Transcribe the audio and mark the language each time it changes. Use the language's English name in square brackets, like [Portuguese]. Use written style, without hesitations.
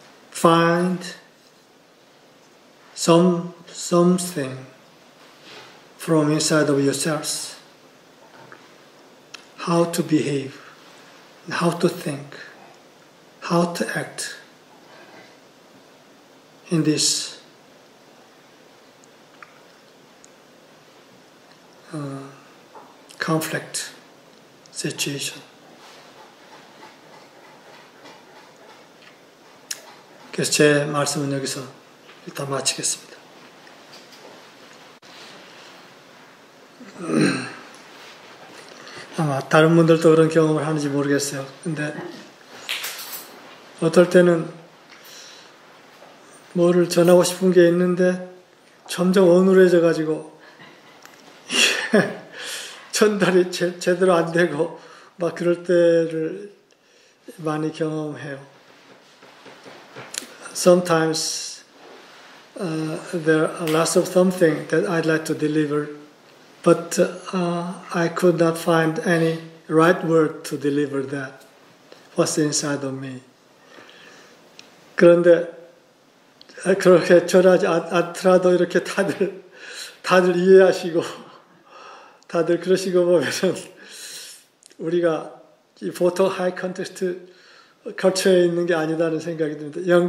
[English] find something from inside of yourselves, how to behave, how to think, how to act in this conflict situation. [Korean] 그래서 제 말씀은 여기서 일단 마치겠습니다. 아마 다른 분들도 그런 경험을 하는지 모르겠어요. 근데 어떨 때는 뭐를 전하고 싶은 게 있는데 점점 어눌해져 가지고 전달이 제대로 안 되고 막 그럴 때를 많이 경험해요. [English] Sometimes there are lots of something that I'd like to deliver, but I could not find any right word to deliver that. What's inside of me. [Korean] 그런데 그렇게 전하지 않더라도 이렇게 다들 이해하시고 다들 그러시고 보면은 우리가 이 보통 하이 컨텍스트 컬처에 있는 게 아니다는 생각이 듭니다.